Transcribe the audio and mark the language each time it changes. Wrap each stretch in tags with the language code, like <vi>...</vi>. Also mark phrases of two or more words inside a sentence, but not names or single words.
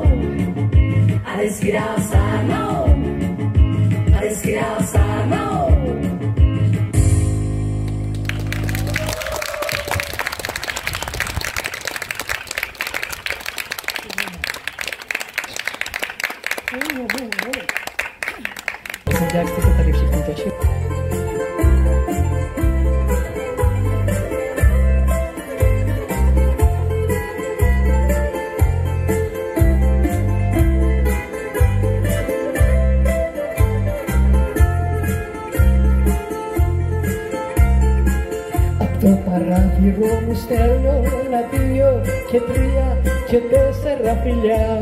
<cs>A desky dál stárnou. A desky dál stárnou. Jak jste to tady všichni točili?</cs> <el>Παράθυρο μου στέλνω ένα δύο και τρία και τέσσερα φιλιά.</el>